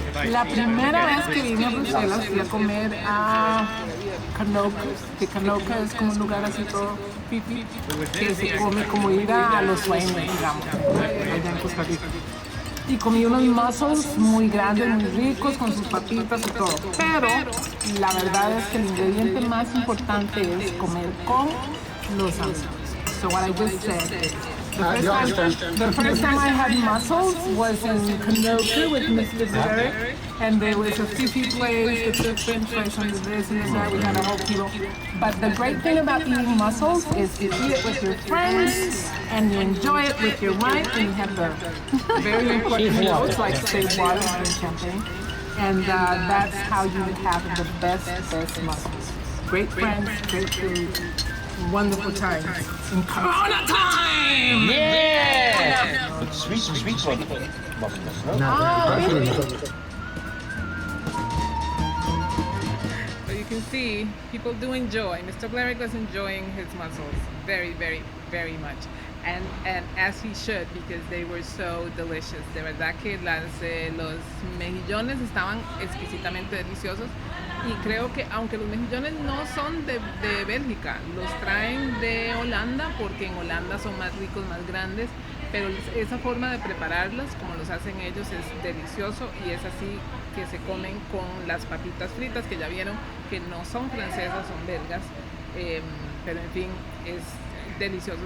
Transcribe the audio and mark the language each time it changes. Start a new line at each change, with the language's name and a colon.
Spanish: La primera vez que vine a Bruselas fui a comer a Canoca, que Canoca es como un lugar así todo pipi, que se come como ir a los sueños, digamos, allá en Costa Rica. Y comí unos mussels muy grandes, muy ricos, con sus papitas y todo. Pero la verdad es que el ingrediente más importante es comer con los amigos.
English: So what I just said is, the first time I had mussels was in Canoca with Mr. Derek, and there was a sushi place with the french fries on this and that. We had a whole kilo. But the great thing about eating mussels is you eat it with your friends, and you enjoy it with your wife, and you have the very important notes like save water and champagne. And that's how you have the best mussels. Great friends, great food, wonderful times. In Corona time! Yeah! Sweet one. So you can see, people do enjoy. Mr. Blerick was enjoying his mussels very, very, very much. And as he should, because they were so delicious.
Spanish: De verdad que los mejillones estaban exquisitamente deliciosos. Y creo que aunque los mejillones no son de Bélgica, los traen de Holanda, porque en Holanda son más ricos, más grandes, pero esa forma de prepararlos, como los hacen ellos, es delicioso y es así que se comen con las papitas fritas, que ya vieron que no son francesas, son belgas, pero en fin, es delicioso.